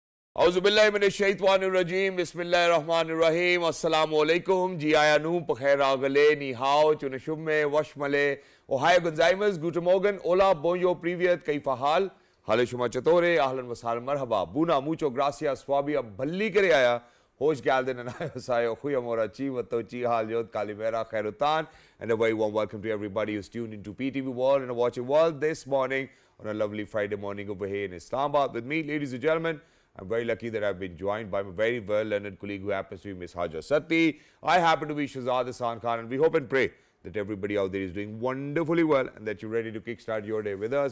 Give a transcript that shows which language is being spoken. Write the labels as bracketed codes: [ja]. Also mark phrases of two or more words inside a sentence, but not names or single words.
[ar] أعوذ بالله من الشيطان الرجيم، بسم الله الرحمن الرحيم، السلام عليكم, Ji Ayanu, Pakhairagale, [zh] 你好, [ar] Chunashumme, Washmale, [ja] おはようございます, [de] Guten Morgen, [ar] Hola, Bonjour, Privyet, كيف الحال, [fa] حال شما چطوره, [ar] أهلا وسهلا مرحبا, Buna, [es] Mucho Gracias, Swabi, Balli Kare Aya, [tr] Hosh Galden and Ayasayo, Huyamora Chi, Watochi, Halyot, Kalimera, Khairutan, [en] and a very warm welcome to everybody who's tuned into PTV World and watching World this morning on a lovely Friday morning over here in Islamabad. With me, ladies and gentlemen, I'm very lucky that I've been joined by my very well-learned colleague who happens to be Miss Haja Satti. I happen to be Shahzad Hasan Khan, and we hope and pray that everybody out there is doing wonderfully well and that you're ready to kickstart your day with us.